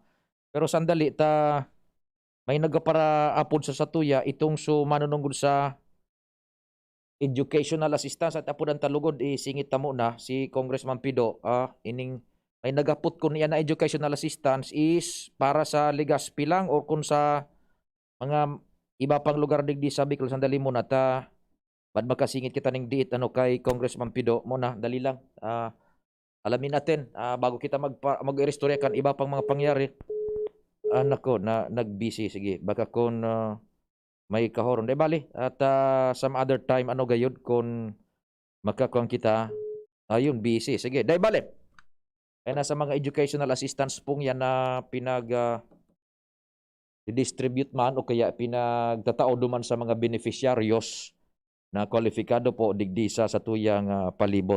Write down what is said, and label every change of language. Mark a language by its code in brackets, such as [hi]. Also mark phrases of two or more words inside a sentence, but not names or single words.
[bik] Pero sandali may nagapara apod sa satuya itong manunungod sa [en] educational assistance [bik] at apod ang talugod isingit tamo na si Congressman Pido. Ining may nagapot ko niya na [en] educational assistance is [bik] para sa Legazpi lang or kung sa mga iba pang lugar digdi sa Bicol. Sandali muna ba't makasingit kita ng diit kay Congressman Pido muna, dali lang. [tl] Alamin natin bago kita mag-irestorya kan iba pang mga pangyari. Nako, nag-busy. [bik] Sige, baka kung may kahoron. [en] Bali. At some other time, [bik] gayod kung makakuang kita. Ayun, busy. Sige, bali. Kaya nasa mga [en] educational assistance [bik] pong yan na distribute man o kaya pinagtatao duman sa mga beneficiaryos na kwalifikado po digdisa sa tuyang palibot.